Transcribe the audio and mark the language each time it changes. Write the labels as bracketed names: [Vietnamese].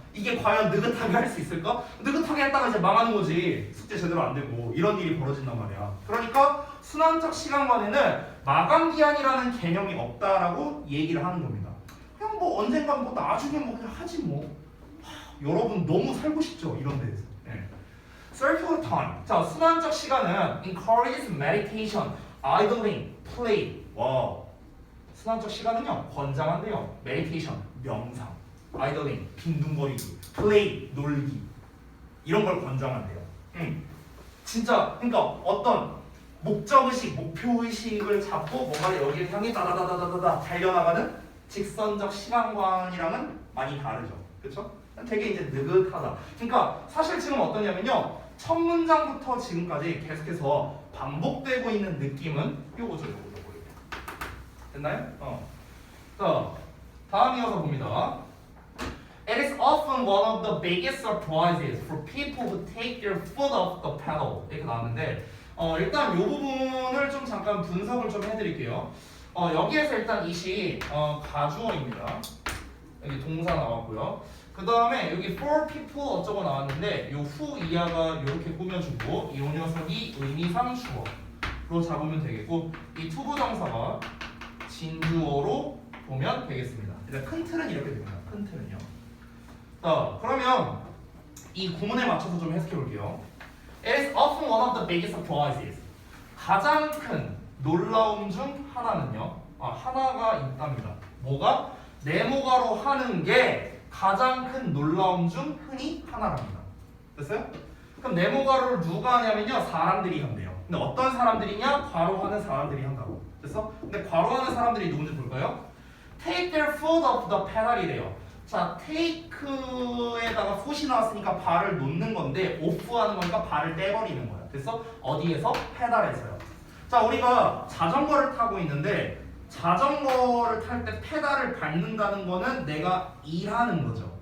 [Korean] 이게 과연 느긋하게 할 수 있을까? 느긋하게 했다가 이제 망하는 거지. 숙제 제대로 안 되고 이런 일이 벌어진단 말이야. 그러니까 순환적 시간관에는 마감 기한이라는 개념이 없다라고 얘기를 하는 겁니다. 그냥 뭐 언젠간 뭐 나중에 뭐 그냥 하지 뭐. 여러분 너무 살고 싶죠 이런 데에서. 네. Circular time. [English] 자 순환적 시간은 encourages meditation, idling, play. [Korean] 와. 순환적 시간은요 권장한대요. meditation 명상, idling 빈둥거리기, play 놀기 이런 걸 권장한대요. 진짜 그러니까 어떤 목적의식, 목표의식을 잡고 뭔가를 여기를 향해 다다다다다다 달려나가는 직선적 시간관이랑은 많이 다르죠. 그렇죠? 되게 이제 느긋하다. 그러니까 사실 지금 어떠냐면요. 첫 문장부터 지금까지 계속해서 반복되고 있는 느낌은 요거죠. 요거. 됐나요? 자, 다음 이어서 봅니다. [English] It is often one of the biggest surprises for people who take their foot off the pedal. [Korean] 이렇게 나왔는데 일단 이 부분을 좀 잠깐 분석을 좀 해드릴게요. 여기에서 일단 이시 가주어입니다. 여기 동사 나왔고요. 그 다음에 여기 for people 어쩌고 나왔는데 요 who 이하가 이렇게 꾸며주고 이 녀석이 의미상 주어로 잡으면 되겠고 이 투부정사가 진주어로 보면 되겠습니다. 일단 큰 틀은 이렇게 됩니다. 큰 틀은요. 자, 그러면 이 구문에 맞춰서 좀 해석해 볼게요. [English] It is often one of the biggest surprises. [Korean] 가장 큰 놀라움 중 하나는요. 하나가 있답니다. 뭐가? 네모가로 하는 게 가장 큰 놀라움 중 흔히 하나랍니다. 됐어요? 그럼 네모가로를 누가 하냐면요. 사람들이 한대요. 근데 어떤 사람들이냐? 괄호하는 사람들이 한다고. 됐어? 근데 괄호하는 사람들이 누군지 볼까요? [English] Take their foot off the pedal 이래요. [Korean] 자, take에다가 foot이 나왔으니까 발을 놓는 건데 off하는 거니까 발을 떼버리는 거야. 됐어? 어디에서? 페달에서요. 자, 우리가 자전거를 타고 있는데 자전거를 탈 때 페달을 밟는다는 거는 내가 일하는 거죠.